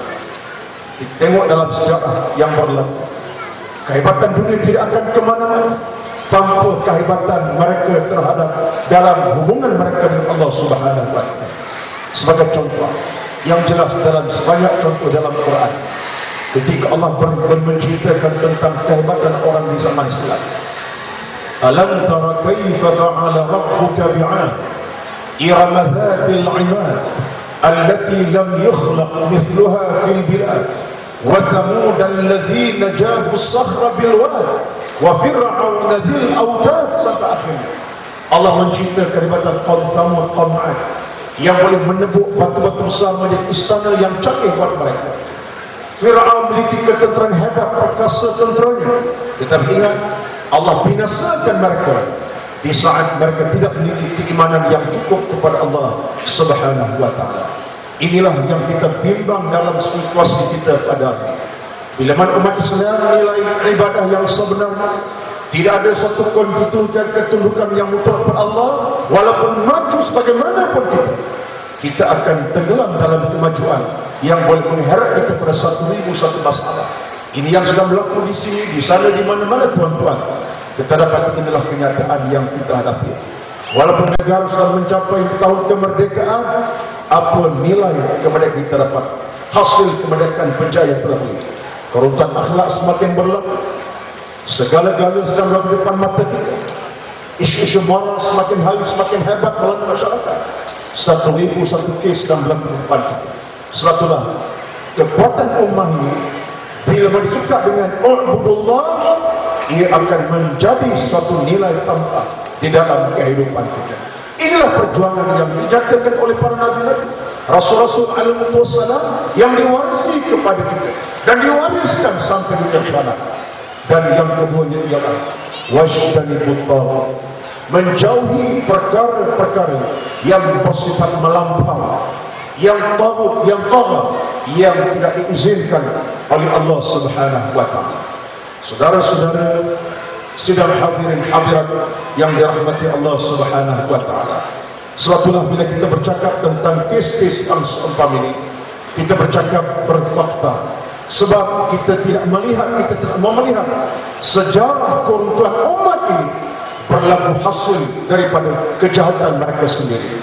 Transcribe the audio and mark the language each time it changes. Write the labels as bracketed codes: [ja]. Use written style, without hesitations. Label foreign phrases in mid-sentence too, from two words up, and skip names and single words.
[ms] Kita tengok dalam sejarah yang berlalu, kehebatan dunia tidak akan ke mana-mana tanpa kehebatan mereka terhadap dalam hubungan mereka dengan Allah [ar] سبحانه وتعالى. [ms] Sebagai contoh yang jelas dalam sebanyak contoh dalam Quran, ketika Allah menceritakan tentang kehebatan orang di zaman silam. [ar] ألم تر كيف فعل ربك بعاد إرم ذات العماد التي لم يخلق مثلها في البلاد وثمود الذين جابوا الصخر بالواد وفرعون ذي الأوتاد [ms] sampai akhirnya. Allah menciptakan kehebatan kaum Thamud, kaum 'Ad yang boleh menebuk batu-batu besar menjadi istana yang canggih buat mereka. Fir'aun memiliki ketenteraan hebat, perkasa tenteranya, tetapi ingat, Allah binasakan mereka di saat mereka tidak memiliki keimanan yang cukup kepada Allah [ar] سبحانه وتعالى. [ms] Inilah yang kita bimbang dalam situasi kita pada hari ini. Bila mana umat Islam menilai ibadah yang sebenarnya, tidak ada satu ketundukan yang mutlak kepada Allah, walaupun maju sebagaimanapun kita akan tenggelam dalam kemajuan yang boleh mengheret kita pada satu masalah. Ini yang sedang berlaku di sini, di sana, di mana-mana tuan-tuan. Kita dapat inilah kenyataan yang kita hadapi. Walaupun negara sudah mencapai tahun kemerdekaan, apa nilai kemerdekaan kita dapat? Hasil kemerdekaan penjaya terlebih. Keruntuhan akhlak semakin berlaku. Segala-galanya sedang berlaku di depan mata kita. Isu-isu moral semakin halus, semakin hebat dalam masyarakat. Satu kes sedang berlaku di depan kita. Sebab itulah kekuatan ummah ini bila diikat dengan ubudullah, ia akan menjadi suatu nilai tambah di dalam kehidupan kita. Inilah perjuangan yang dinyatakan oleh para nabi-nabi, rasul-rasul [ar] عليه السلام, [ms] yang diwarisi kepada kita dan diwariskan sampai di sana. Dan yang keduanya ialah [ar] واجتنبوا الطاغوت, [ms] menjauhi perkara-perkara yang bersifat melampau, yang taghut, yang tagha, yang tidak diizinkan oleh Allah [ar] سبحانه وتعالى. [ms] Saudara-saudara, sidang hadirin hadirat yang dirahmati Allah [ar] سبحانه وتعالى. [ms] Sebab itulah bila kita bercakap tentang kes-kes yang seumpama ini, kita bercakap berfakta. Sebab kita tidak melihat, kita tidak mau melihat sejarah keruntuhan umat ini berlaku hasil daripada kejahatan mereka sendiri.